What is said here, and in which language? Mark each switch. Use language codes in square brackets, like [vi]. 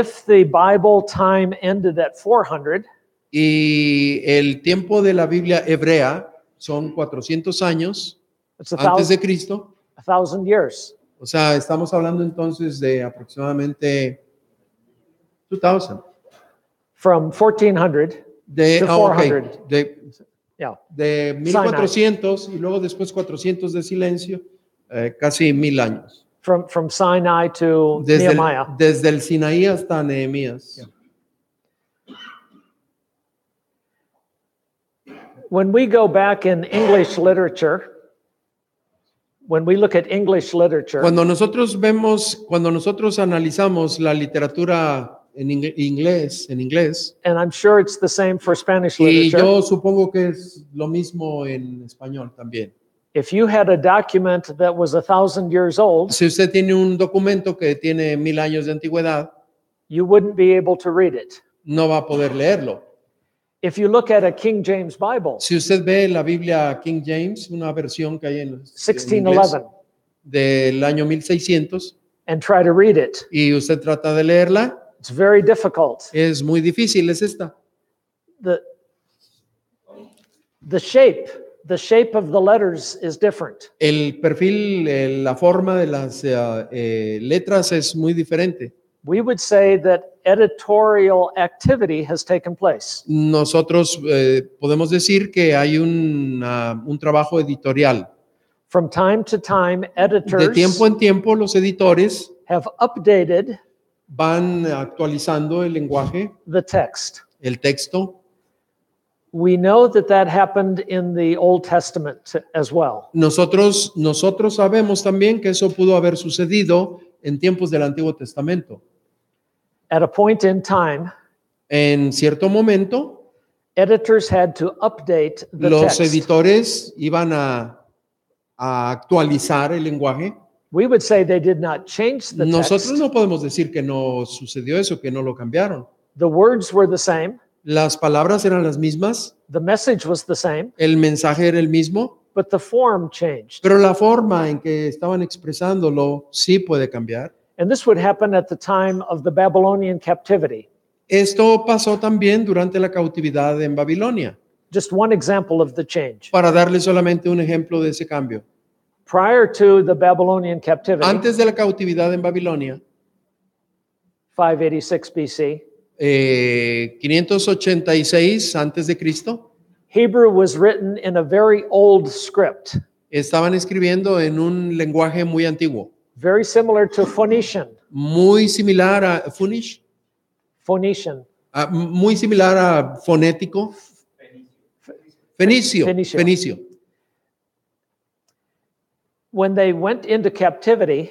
[en] if the Bible time ended at 400, [es] y el tiempo de la Biblia hebrea son 400 años [en] it's [es] antes de Cristo, [en] 1,000 years. [es] o sea, estamos hablando entonces de aproximadamente 2000. [en] From 1400 to Ok, 400. Yeah. [es] de 1400 y luego después 400 de silencio, casi 1000 años. [en] From Sinai to Nehemiah. [es] Desde el Sinaí hasta Nehemías. Yeah. [en] When we go back in English literature, when we look at English literature, [es] Cuando nosotros analizamos la literatura en inglés, [en] and I'm sure it's the same for Spanish [es] y [en] literature, [es] yo supongo que es lo mismo en español también. [en] if you had a document that was 1,000 years old, [es] Si usted tiene un documento que tiene 1000 años de antigüedad, [en] you wouldn't be able to read it. [es] no va a poder leerlo. [en] If you look at a King James Bible, [es] Si usted ve la Biblia King James, una versión que hay en inglés [en] 1611, [es] del año 1600, [en] and try to read it, [es] y usted trata de leerla, [en] it's very difficult. [es] es muy difícil, es esta. [en] The shape of the letters is different. [es] El perfil, la forma de las letras es muy diferente. [en] We would say that editorial activity has taken place. [es] Nosotros podemos decir que hay un trabajo editorial. [en] From time to time, [es] De [en] editors [es] tiempo en tiempo, los editores [en] have updated [es] van actualizando el lenguaje, [en] the text. [es] el texto. [en] We know that happened in the Old Testament as well. [es] Nosotros sabemos también que eso pudo haber sucedido en tiempos del Antiguo Testamento. [en] At a point in time, [es] En cierto momento, [en] editors had to update the [es] los [en] text. [es] editores iban a actualizar el lenguaje. [en] We would say they did not change the [es] Nosotros [en] text. [es] no podemos decir que no sucedió eso, que no lo cambiaron. [en] The words were the same. [es] Las palabras eran las mismas, [en] The message was the same, [es] el mensaje era el mismo, [en] but the form changed. [es] pero la forma en que estaban expresándolo sí puede cambiar. [en] And this would happen at the time of the Babylonian captivity. [es] Esto pasó también durante la cautividad en Babilonia, [en] Just one example of the change. [es] para darle solamente un ejemplo de ese cambio. [en] Prior to the Babylonian captivity, [es] Antes de la cautividad en Babilonia, [en] 586 BC. [es] 586 antes de Cristo. [en] Hebrew was written in a very old script, [es] Estaban escribiendo en un lenguaje muy antiguo, [en] very similar to Phoenician. [es] muy similar a Funish, [en] Phoenician. [es] muy similar a fonético. Fenicio. [en] When they went into captivity,